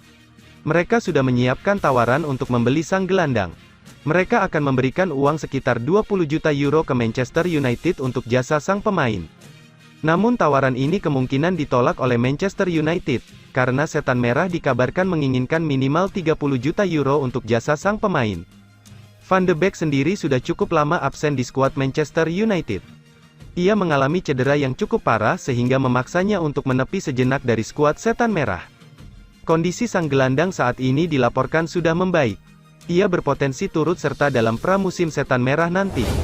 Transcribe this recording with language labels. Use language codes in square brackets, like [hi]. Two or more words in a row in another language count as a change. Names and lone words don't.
[id] Mereka sudah menyiapkan tawaran untuk membeli sang gelandang. Mereka akan memberikan uang sekitar 20 juta euro ke Manchester United untuk jasa sang pemain. Namun tawaran ini kemungkinan ditolak oleh Manchester United, karena Setan Merah dikabarkan menginginkan minimal 30 juta euro untuk jasa sang pemain. Van de Beek sendiri sudah cukup lama absen di skuad Manchester United. Ia mengalami cedera yang cukup parah sehingga memaksanya untuk menepi sejenak dari skuad Setan Merah. Kondisi sang gelandang saat ini dilaporkan sudah membaik. Ia berpotensi turut serta dalam pramusim Setan Merah nanti.